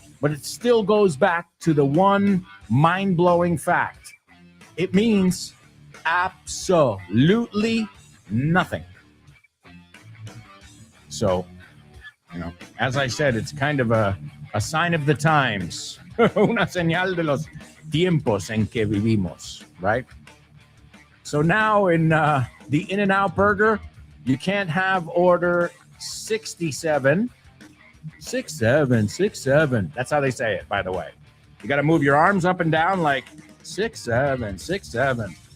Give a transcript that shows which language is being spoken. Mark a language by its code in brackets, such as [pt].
[en] But it still goes back to the one mind-blowing fact. It means absolutely nothing. So, as I said, it's kind of a sign of the times. [es] Una señal de los tiempos en que vivimos, right? [en] So now in the In-N-Out Burger, you can't have order 67. 67. That's how they say it, by the way. You got to move your arms up and down like 67.